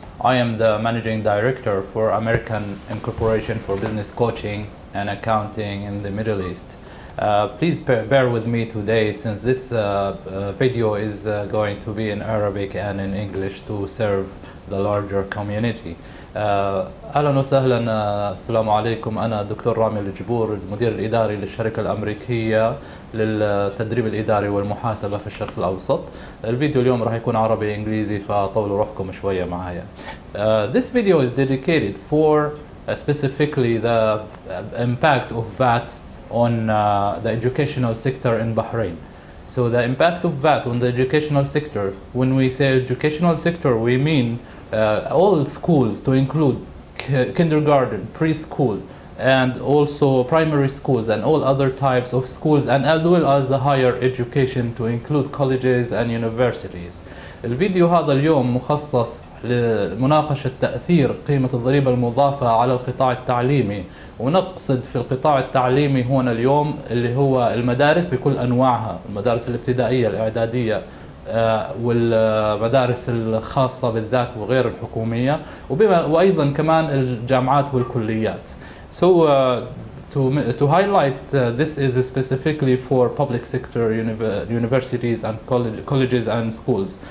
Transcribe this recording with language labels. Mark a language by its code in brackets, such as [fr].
[en] I am the Managing Director for American Incorporation for Business Coaching and Accounting in the Middle East. Please bear with me today since this video is going to be in Arabic and in English to serve the larger community. [ar] أهلا وسهلا. السلام عليكم. أنا دكتور رامي الجبور، المدير الإداري للشركة الأمريكية للتدريب الإداري والمحاسبة في الشرق الأوسط. الفيديو اليوم راح يكون عربي إنجليزي فطولوا روحكم شوية معايا. [en] This video is dedicated for specifically the impact of VAT on the educational sector in Bahrain. So the impact of VAT on the educational sector, when we say educational sector, we mean all schools to include kindergarten, preschool, and also primary schools and all other types of schools, and as well as the higher education to include colleges and universities. [ar] الفيديو هذا اليوم مخصص لمناقشة تأثير قيمة الضريبة المضافة على القطاع التعليمي، ونقصد في القطاع التعليمي هنا اليوم اللي هو المدارس بكل أنواعها، المدارس الابتدائية الإعدادية والمدارس الخاصة بالذات وغير الحكومية، وأيضا كمان الجامعات والكليات. [en] So to highlight this is specifically for public sector universities and colleges and schools.